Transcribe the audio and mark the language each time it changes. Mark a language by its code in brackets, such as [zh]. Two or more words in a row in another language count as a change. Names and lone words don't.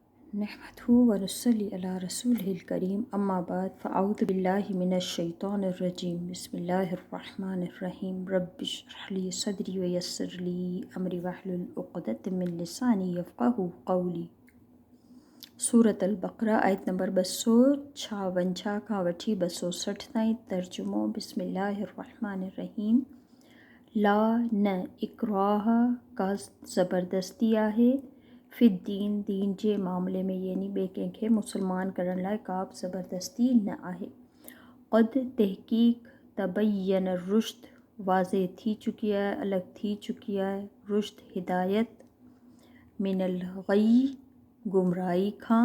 [ar] نحمده ونصلي على رسوله الكريم أما بعد فأعوذ بالله من الشيطان الرجيم بسم الله الرحمن الرحيم رب اشرح لي صدري ويسر لي أمري واحلل عقدة من لساني يفقهوا قولي. [sd] सूरत अल बक़रा आयत नंबर 256 खां वठी 260 ताईं। [ar] तर्जुमो بسم الله الرحمن الرحيم. [sd] ला न इकराह का ज़बरदस्ती आहे फ़िद्दीन दीन जे मामले में, यानी ॿिए कंहिंखे मुसलमान करण लाइ का बि ज़बरदस्ती न आहे। क़द तहक़ीक़ तबय्यन रुश्द वाज़े थी चुकी आहे, अलॻि थी चुकी आहे, रुश्द हिदायत [ar] من الغي [sd] गुमराही खां।